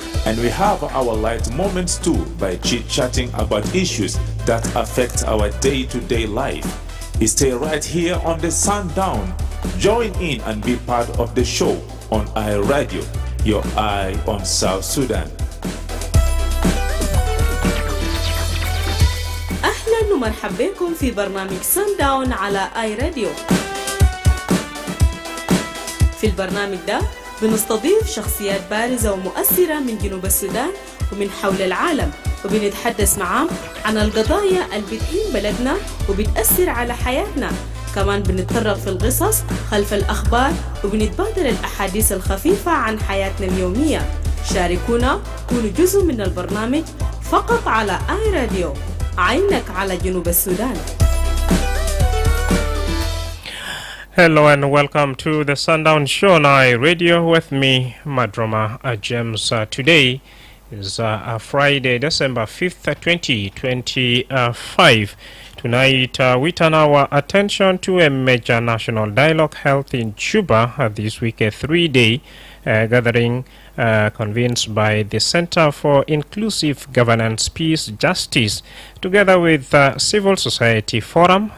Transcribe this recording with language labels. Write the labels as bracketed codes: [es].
[en] And we have our light moments too by chit-chatting about issues that affect our day-to-day life. Stay right here on the Sundown. Join in and be part of the show on iRadio, your eye on South Sudan. [ar] أهلا ومرحبا بكم في برنامج سانداون على آي راديو. في البرنامج ده بنستضيف شخصيات بارزة ومؤثرة من جنوب السودان ومن حول العالم، وبنتحدث معهم عن القضايا اللي بتهم بلدنا وبتأثر على حياتنا. كمان بنتطرق في القصص خلف الأخبار وبنتبادل الأحاديث الخفيفة عن حياتنا اليومية. شاركونا، كونوا جزء من البرنامج فقط على آي راديو، عينك على جنوب السودان. [en] Hello and welcome to the Sundown Show on iRadio with me, Madrama James. Today is Friday, December 5th, 2025. Tonight, we turn our attention to a major national dialogue held in Juba this week, a three-day gathering convened by the Center for Inclusive Governance, Peace, Justice, together with Civil Society Forum.